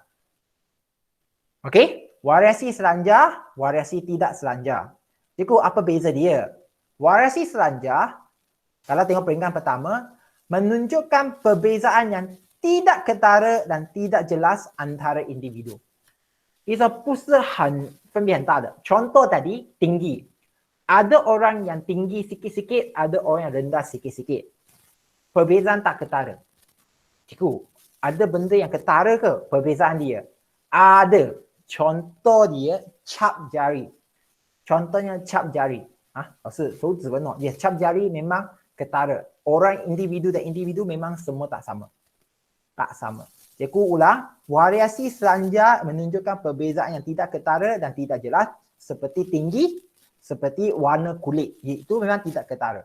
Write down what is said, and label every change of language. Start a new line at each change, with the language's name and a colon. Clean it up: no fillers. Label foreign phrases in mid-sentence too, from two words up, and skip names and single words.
Malay: Okey? Variasi selanjar, variasi tidak selanjar. Cikgu, apa beza dia? Variasi selanjar, kalau tengok peringkat pertama, menunjukkan perbezaan yang tidak ketara dan tidak jelas antara individu.
Chinese: Itu 不是很分别很大的.
Malay: Contoh tadi, tinggi. Ada orang yang tinggi sikit-sikit, ada orang yang rendah sikit-sikit. Perbezaan tak ketara. Cikgu, ada benda yang ketara ke perbezaan dia? Ada. Contoh dia cap jari. Contohnya cap jari.
Chinese: 是手指纹
Malay: dia cap jari memang ketara. Orang individu dan individu memang semua tak sama. Tak sama. Cikgu ulang, variasi selanjar menunjukkan perbezaan yang tidak ketara dan tidak jelas seperti tinggi, seperti warna kulit. Itu memang tidak ketara.